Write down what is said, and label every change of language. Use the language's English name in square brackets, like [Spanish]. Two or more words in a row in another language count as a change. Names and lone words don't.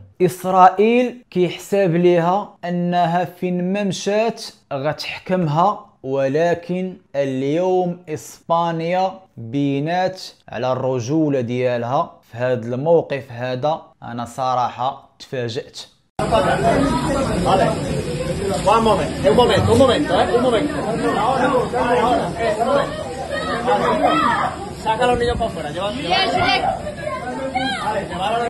[Arabic] اسرائيل كيحساب ليها انها فين ما مشات غتحكمها، ولكن اليوم اسبانيا بينات على الرجوله ديالها في هذا الموقف. هذا انا صراحه تفاجأت. [Spanish] Un momento, un momento. Saca a los niños para afuera, llévalos.